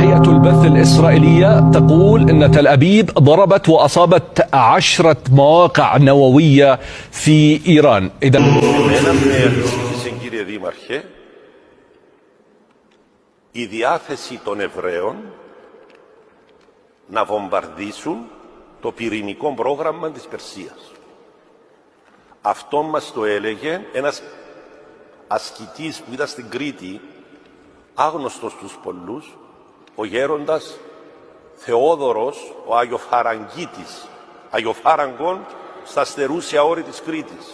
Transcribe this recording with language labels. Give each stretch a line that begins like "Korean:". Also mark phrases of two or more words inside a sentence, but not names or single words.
Arabic: وكالة البث الإسرائيلية تقول أن تل أبيب ضربت وأصابت 10 مواقع نووية في إيران.
Greek: Κύριε Δήμαρχε, η διάθεση των Εβραίων να βομβαρδίσουν το πυρηνικό πρόγραμμα της Περσίας. Αυτό μας το έλεγε ένας ασκητής που ήταν στην Κρήτη, άγνωστος στους πολλούς, ο γέροντας Θεόδωρος, ο Αγιοφαραγγίτης, Αγιοφάραγκον στα στερούσια όρη της Κρήτης.